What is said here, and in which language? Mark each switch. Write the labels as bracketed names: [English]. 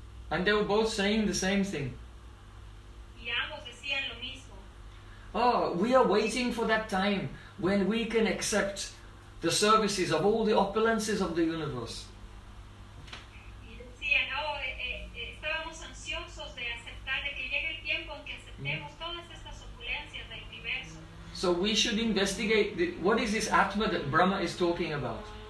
[English] And they were both saying the same thing. [Spanish] Y ambos decían lo mismo. [English] Oh, we are waiting for that time when we can accept the services of all the opulences of the universe. [Spanish] Y decían, estábamos ansiosos de aceptar, de que llegue el tiempo en que aceptemos todas estas opulencias del universo. [English] So we should investigate what is this Atma that Brahma is talking about.